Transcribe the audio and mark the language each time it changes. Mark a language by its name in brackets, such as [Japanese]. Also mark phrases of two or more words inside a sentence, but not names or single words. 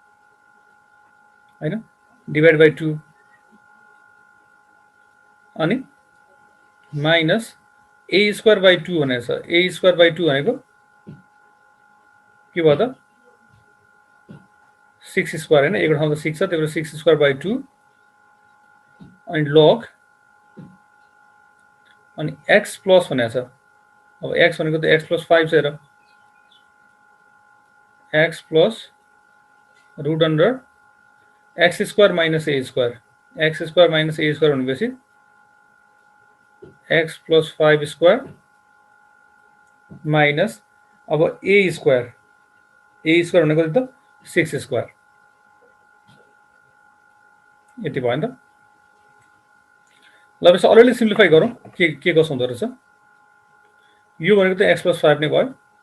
[Nepali] हैन [English] divide by 2 [Nepali] अनि [English] minus a square by 2 [Nepali] भनेको छ [English] a square by 2 [Nepali] भनेको के भयो त 6 स्क्वायर हैन एक ठाउँमा 6 छ त्यही भएर 6 [English] square by 2 [Nepali] अनि log अनि [English] x plus [Nepali] भनेको छ अब x भनेको त [English] x plus 5 [Nepali] छ हेर [English] x plus root under x square minus a square x square minus a square [Nepali] भनेपछि [English] x plus 5 square minus [Nepali] अब [English] a square [Nepali] भनेको त 6 स्क्वायर यति भयो नि त ल अब [English] already simplify [Nepali] गरौँ के कसो हुँदो रहेछ यो भनेको त [English] x plus 5 [Nepali] नै भयो